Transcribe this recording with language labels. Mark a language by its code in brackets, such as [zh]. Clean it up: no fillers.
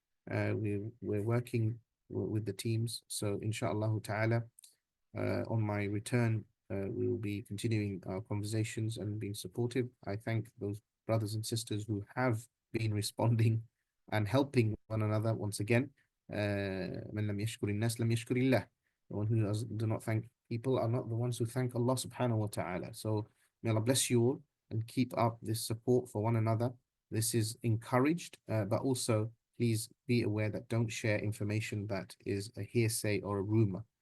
[en] We're working with the teams, so inshallah ta'ala, on my return, we will be continuing our conversations and being supportive. I thank those brothers and sisters who have been responding and helping one another once again. [ar] من لم يشكر الناس لم يشكر الله. [en] The one who do not thank people are not the ones who thank Allah subhanahu wa ta'ala. So may Allah bless you all and keep up this support for one another. This is encouraged, but also please be aware that don't share information that is a hearsay or a rumor.